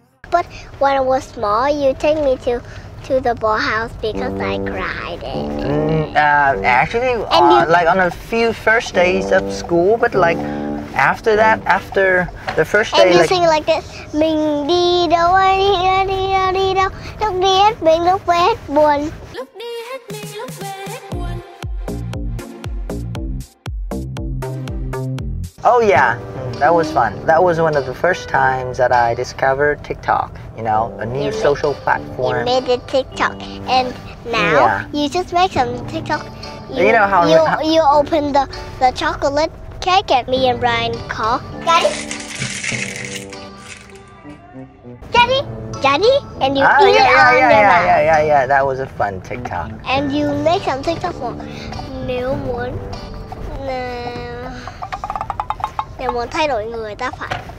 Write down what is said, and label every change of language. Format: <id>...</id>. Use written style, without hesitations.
<en>But when I was small, you take me to the ball house because I cried. Actually, like on a few first days of school, but like after that, after the first day, and you like, sing like this.</en> <vi>Mình đi đâu, ai đi đâu, đi đâu, đi đâu. Lúc đi hết mình, lúc về hết buồn. Lúc đi hết mình, lúc về hết buồn.</vi> <en>oh yeah, that was fun. That was one of the first times that I discovered TikTok. You know, a new social platform. You made it TikTok, and now you just make some TikTok. You know how you open the chocolate cake, and me and Brian call Daddy, Daddy, Daddy, and you eat it on your mouth. Yeah. That was a fun TikTok. And you make some TikTok for</en> <vi>nếu muốn thay đổi người ta phải</vi>